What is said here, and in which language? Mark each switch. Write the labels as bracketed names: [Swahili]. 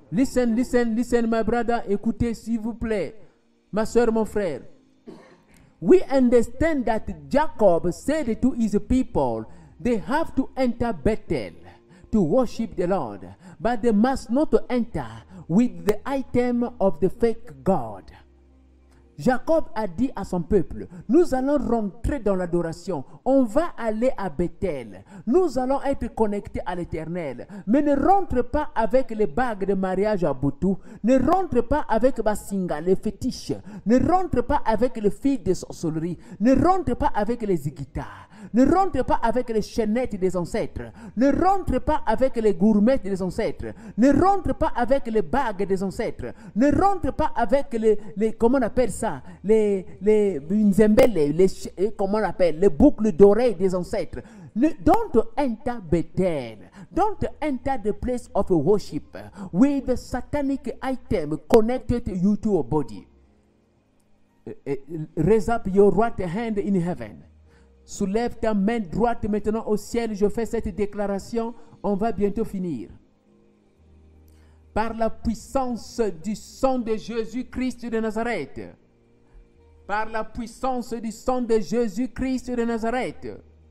[English] Listen, listen, listen, my brother. [French] Écoutez, s'il vous plaît. Ma soeur, mon frère. [English] We understand that Jacob said to his people, they have to enter Bethel to worship the Lord, but they must not enter with the item of the fake God. [French] Jacob a dit à son peuple, nous allons rentrer dans l'adoration, on va aller à Bethel, nous allons être connectés à l'Éternel, mais ne rentre pas avec les bagues de mariage à Boutou, ne rentre pas avec Basinga, les fétiches, ne rentre pas avec les filles de sorcellerie, ne rentre pas avec les guitares. Ne rentre pas avec les chaînettes des ancêtres. Ne rentre pas avec les gourmettes des ancêtres. Ne rentre pas avec les bagues des ancêtres. Ne rentre pas avec les comment on appelle ça, les nzembele, comment on appelle, les boucles d'oreilles des ancêtres. [English] Don't enter Bethel. Don't enter the place of worship with the satanic item connected to your body. Raise up your right hand in heaven. [French] Soulève ta main droite maintenant au ciel. Je fais cette déclaration. On va bientôt finir. Par la puissance du sang de Jésus-Christ de Nazareth. Par la puissance du sang de Jésus-Christ de Nazareth.